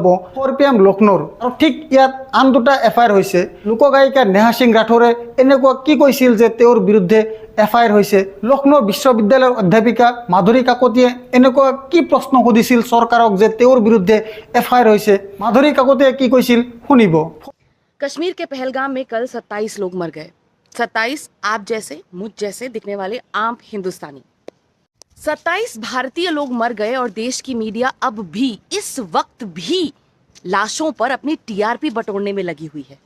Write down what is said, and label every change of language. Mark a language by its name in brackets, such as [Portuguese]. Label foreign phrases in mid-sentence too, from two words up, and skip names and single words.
[Assamese] 4 PM লক্ষ্ণৌৰ আৰু ঠিক ইয়াত আন দুটা FIR হৈছে। লোকগায়িকা নেহা সিং ৰাঠৌৰে এনেকুৱা কি কৈছিল যে তেওঁৰ বিৰুদ্ধে FIR হৈছে? লক্ষ্ণৌ বিশ্ববিদ্যালয়ৰ অধ্যাপিকা মাধুৰী কাকতিয়ে এনেকুৱা কি প্ৰশ্ন সুধিছিল চৰকাৰক যে তেওঁৰ বিৰুদ্ধে FIR হৈছে? মাধুৰী কাকতিয়ে কি কৈছিল শুনিব। [Hindi] कश्मीर के पहलगाम में कल 27 लोग मर गए। 27 आप जैसे मुझ जैसे दिखने वाले आम हिंदुस्तानी। 27 भारतीय लोग मर गए और देश की मीडिया अब भी इस वक्त भी लाशों पर अपनी TRP बटोरने में लगी हुई है।